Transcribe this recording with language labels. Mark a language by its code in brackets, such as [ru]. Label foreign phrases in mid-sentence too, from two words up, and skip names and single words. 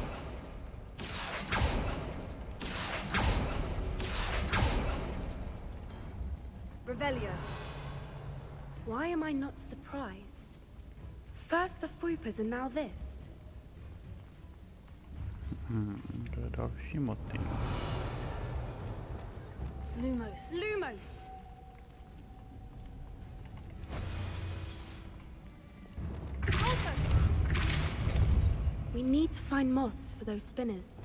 [en] Revelio. Why am I not surprised? First the Voipers and now this. [cs] To je další motiv. [en] Lumos. Lumos! We need to find moths for those spinners.